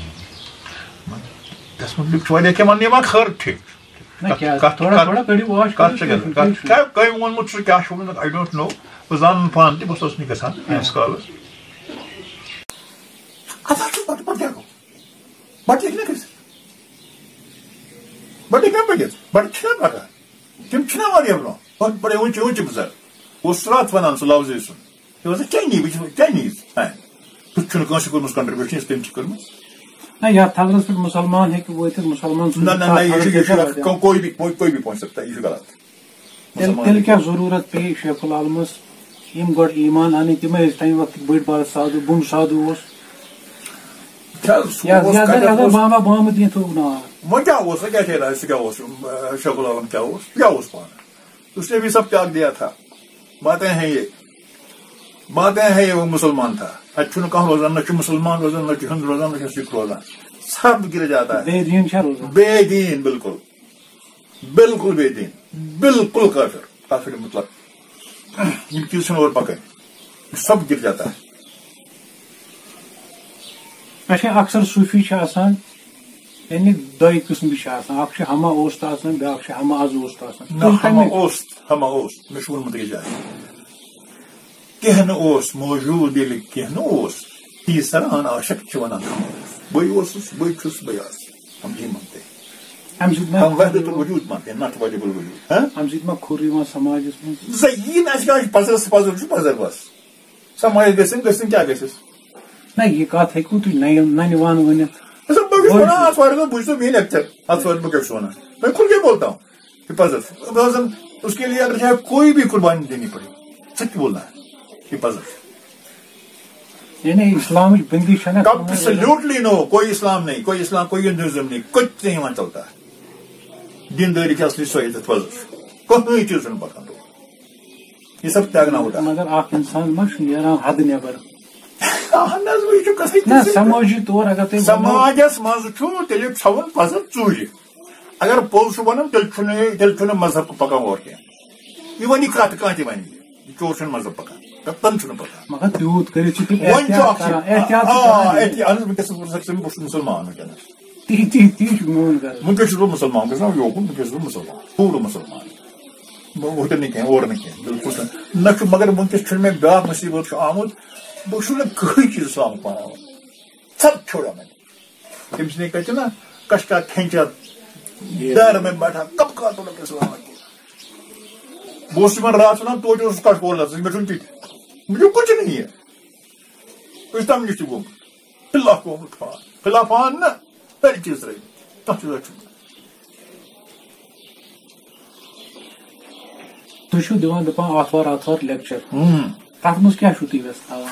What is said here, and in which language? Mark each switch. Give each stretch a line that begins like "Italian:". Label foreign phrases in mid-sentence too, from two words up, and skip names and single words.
Kashmiri: تَس مُتعلِق چھُ واریاہ کینٛہہ وَننہٕ یِوان خٲر ٹھیٖک کَتھ چھِ گژھان کٔمۍ ووٚنمُت سُہ کیٛاہ چھُ ووٚنمُت
English: I don't know
Kashmiri: بہٕ زانہٕ نہٕ پانہٕ تہِ بہٕ اوسُس نہٕ گژھان میٛٲنِس کالَس پَتہٕ کیٛاہ گوٚو بَٹہٕ ہیٚکہِ نہ گٔژھِتھ بَٹہٕ ہیٚکہِ نہ پٔکِتھ بَٹہٕ چھِنہ پَکان تِم چھِنہ واریاہ برونٛہہ بَڑے اونچہِ بُزرگ اوس راتھ وَنان سُہ لفظے سُہ یہِ اوس چاینیٖز تیُتھ چھُنہٕ کٲنٛسہِ کوٚرمُت کنٹربیوٗشن یُس تٔمۍ چھِ کٔرمٕژ نہ یتھ تھزرس پٮ۪ٹھ مُسلمان ہیٚکہِ وٲتِتھ مُسلمان
Urdu: کوئی بھی پہنچ سکتا ہے یہ غلط
Kashmiri: تیٚلہِ کیٛاہ ضروٗرت پیٚیہِ شیخ العالمس یِم گۄڈٕ ایٖمان اَنٕنۍ تِمے ٲسۍ تَمہِ وقتٕکۍ بٔڑۍ بارٕ سادوٗ بُم سادوٗ اوس بابا بامہٕ دیٖن تھوٚوُکھ ناو وۄنۍ کیٛاہ اوس وۄنۍ کیٛاہ چھِ سُہ کیٛاہ اوس شیخ العالم کیٛاہ اوس پانہٕ
Urdu: اس نے بھی سب تیاگ دیا تھا باتیں ہیں یہ وہ مسلمان تھا
Kashmiri: اتہِ چھُنہٕ کانٛہہ روزان نہ چھُ مُسلمان روزان نہ چھُ ہِنٛد روزان نہ چھُ سِکھ روزان
Urdu: سب گر جاتا ہے
Kashmiri: بے دین بالکل بے دین بالکل کافر مطلب یِم چیٖز چھِنہٕ اورٕ پَکان
Urdu: سب گر جاتا ہے
Kashmiri: اچھا اکثر صوٗفی چھِ آسان یعنی دۄیہِ قٕسمٕکۍ چھِ آسان اکھ چھُ
Persian: ہما اوست
Kashmiri: آسان بیٛاکھ چھُ
Persian: ہما از اوست
Kashmiri: آسان
Persian: ہما اوست
Kashmiri: مےٚ چھُ ووٚنمُت أکِس جایہِ کینٛہہ نہٕ اوس موجوٗد ییٚلہِ کینٛہہ نہٕ اوس تیٖسران عاشق چھِ وَنان بٕے اوسُس بٕے چھُس بٕے آسہٕ
Urdu: ہم یی مانتے
Kashmiri: اَمہِ سۭتۍ
Arabic: وحدت الوجوٗد
Kashmiri: مانتے نَتہٕ
Arabic: وجب الوجوٗد
Kashmiri: اَمہِ سۭتۍ ما کھُر یِوان سماجس منٛز یی نہٕ اَسہِ کیٛاہ چھُ پَزر چھُ پَزر بس سماج گژھن کیٛاہ گژھٮ۪س نہ یہِ کتھ ہیٚکوٕ تُہۍ ننہِ وانہٕ ؤنِتھ بہٕ چھُس وَنان اَتھ بہٕ چھُس میٛٲنۍ لیکچر اَتھ بہٕ کیٛاہ چھُس وَنان
Urdu: میں کھُل کے بولتا ہوں کہ
Kashmiri: پزر
Urdu: اس کے لیے اگر چاہے کوئی بھی قربانی دینی پڑے سچ بولنا ہے کہ
Kashmiri: پزر یعنی اسلامٕچ بندی چھنہ
English: absolutely no
Urdu: کوئی اسلام نہیں کوئی ہندوازم نہیں کچھ نہیں وہاں چلتا ہے دینداری کی اصلی سویت پزر کوئی چیز
Kashmiri: چھُنہٕ پکان
Urdu: یہ سب تیاگنا ہوتا
Kashmiri: مگر اکھ انسان ما چھُ نیران حد نیبر نہ سمٲجی طور اگر تُہۍ سماجس منٛز چھُ تیٚلہِ تھاوُن پزر ژوٗرِ اگر پوٚز چھُ وَنُن تیٚلہِ چھُنہٕ مذہب پکان اورٕ کینٛہہ یہِ وَنہِ کتھ کانٛہہ تہِ وَنہِ یہِ چور چھُنہٕ مذہب پکان تَن چھُنہٕ پکان مگر تیوٗت کٔرِتھ چھِ تِم بہٕ چھُس مُسلمان وٕنکیٚنس تی چھُ میون غرض وٕنکیٚس چھُس بہٕ مُسلمان گژھان یوکُن وٕنکیٚس چھُس بہٕ مُسلمان پوٗرٕ مُسلمان ہوٹل نہٕ کینٛہہ اورٕ نہٕ کینٛہہ بالکل نہ چھُ مگر وٕنکیٚس چھُنہٕ مےٚ بیٛاکھ مُصیبت چھُ آمُت بہٕ چھُس نہٕ کٕہٕنۍ چیٖز اسلامُک پاناوان
Urdu: سب چھوڑا میں تٔمِس نے کہتے نا کش کا کھینچا ڈر میں بیٹھا کب کا تو لگے اسلام
Kashmiri: بہٕ اوسُس تِمن راتھ وَنان توتہِ اوسُس کٹھ کول مےٚ چھُنہٕ تہِ
Urdu: مجھے کچھ نہیں ہے
Kashmiri: أسۍ تَمہِ نِش تہِ گوٚمُت خِلافان نہ ہر چیٖز ترٲوِتھ تَتھ چیٖزس چھُ تُہۍ چھِو دِوان دَپان آتھوار لیکچر تتھ منٛز کیٛاہ چھُو تُہۍ ویٚژھان تھاوان